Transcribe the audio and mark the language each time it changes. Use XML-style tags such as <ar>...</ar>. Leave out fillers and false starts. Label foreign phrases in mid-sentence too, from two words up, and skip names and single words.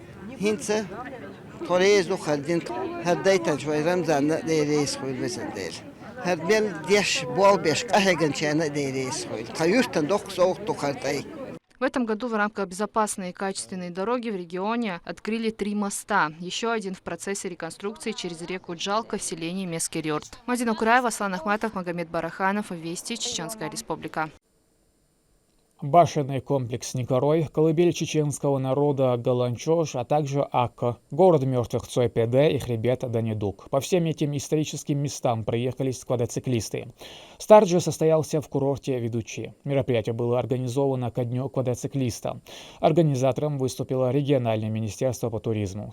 <ru>В этом году в рамках безопасной и качественной дороги в регионе открыли 3 моста. Еще один в процессе реконструкции через реку Джалка в селении Мескерёрт. Мадина Кураева, Аслан Ахматов, Магомед Бараханов. Вести, Чеченская Республика. Башенный комплекс Никорой, колыбель чеченского народа Галанчош, а также Акко, город мертвых Цой-Педе и хребет Данидук. По всем этим историческим местам проехались квадроциклисты. Старт же состоялся в курорте Ведучи. Мероприятие было организовано ко дню квадроциклиста. Организатором выступило региональное министерство по туризму.</ru>